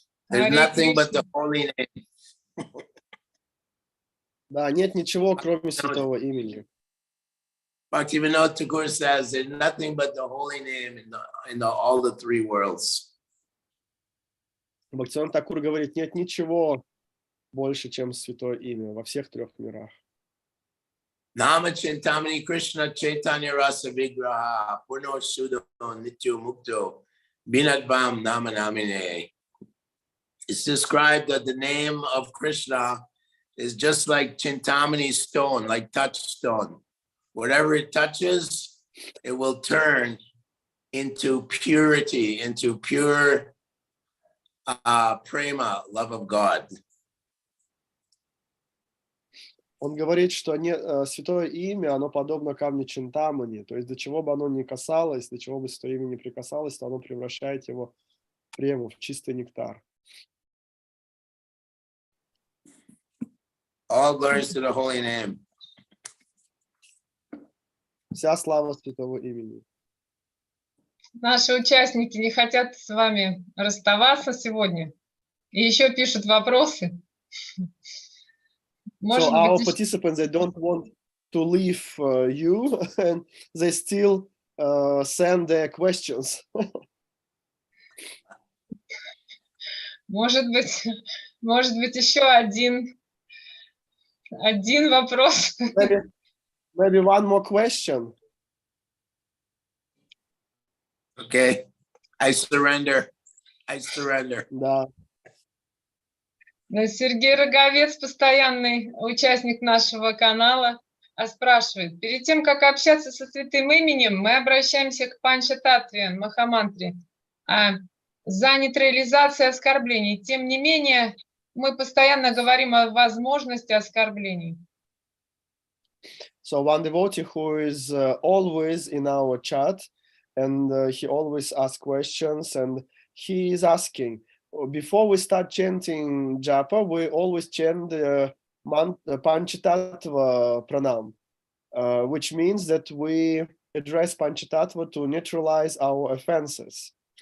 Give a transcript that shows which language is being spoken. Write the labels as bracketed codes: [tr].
[en] There's nothing but the holy name. [ru] Да, нет ничего, кроме святого имени. [en] Bhaktivinoda Thakur says there's nothing but the holy name in all the three worlds. [ru] Бхактивинода Тхакур говорит, нет ничего больше, чем святое имя во всех трех мирах. [sa] Nama Chintamani Krishna Chaitanya Rasa Vigraha Purno Shuddho Nityo Mukto Binadvam Nama Namine. [en] It's described that the name of Krishna is just like Chintamani stone, like touchstone. Whatever it touches, it will turn into purity, into pure prema, love of God. [ru] Он говорит, что святое имя, оно подобно камню Чинтамани, то есть до чего бы оно ни касалось, до чего бы святое имя не прикасалось, то оно превращает его в прему, в чистый нектар. [en] All glories to the holy name. [ru] Вся слава святого имени. Наши участники не хотят с вами расставаться сегодня и еще пишут вопросы. [en] So our participants, they don't want to leave you, and they still send their questions. [ru] Может быть, еще один вопрос. [en] Maybe one more question. Okay, I surrender. [ru] Да. Сергей Роговец, постоянный участник нашего канала, спрашивает: перед тем, как общаться со святым именем, мы обращаемся к Панча-татве, Махамантре, за нейтрализацией оскорблений. Тем не менее, мы постоянно говорим о возможности оскорблений. [en] So one devotee who is always in our chat, and he always asks questions, and he is asking, before we start chanting japa, we always chant the Panchatattva pranam, which means that we address Panchatattva to neutralize our offenses.